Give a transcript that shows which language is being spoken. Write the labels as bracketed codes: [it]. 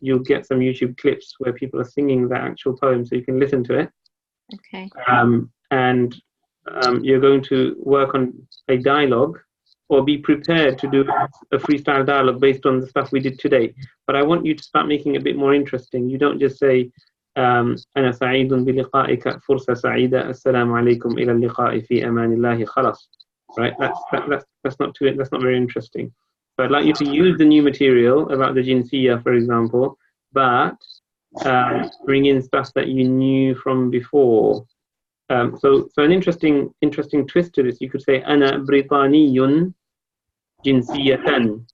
[en] You'll get some YouTube clips where people are singing the actual poem, so you can listen to it. Okay. And you're going to work on a dialogue, or be prepared to do a freestyle dialogue based on the stuff we did today. But I want you to start making it a bit more interesting. You don't just say [ar] أنا سعيد بلقائك فرصة سعيدة السلام عليكم إلى اللقاء في أمان الله خلاص. [en] Right? That's not very interesting. So I'd like you to use the new material about the jinsiyah, for example, but bring in stuff that you knew from before. So an interesting twist to this, you could say [ar] أنا بريطاني جنسية.